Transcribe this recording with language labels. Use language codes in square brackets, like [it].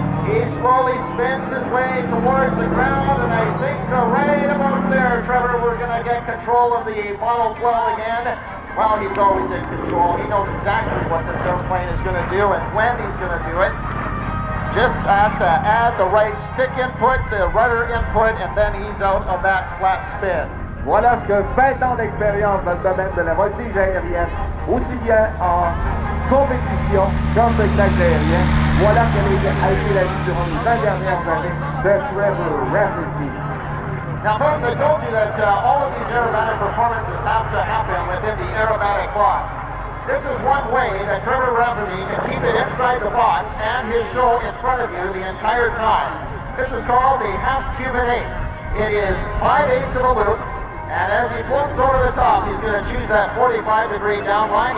[en] He slowly spins his way towards the ground, and I think right about there, Trevor, we're going to get control of the Model 12 again. Well, he's always in control. He knows exactly what this airplane is going to do and when he's going to do it. Just has to add the right stick input, the rudder input, and then he's out of that flat spin. [fr] Voilà ce que 20 ans d'expérience dans le domaine de la voltige aérienne, aussi bien en compétition qu'en spectacle aérien. Voilà quelle a été la vie durant les 20 dernières années de Trevor Rafferty. [en] Now, folks, I told you that all of these aerobatic performances have to happen within the aerobatic box. This is one way that Trevor Rafferty can keep it inside the box and his show in front of you the entire time. This is called the half Cuban 8. It is 5/8 of a loop, and as he floats over the top, he's going to choose that 45-degree downline.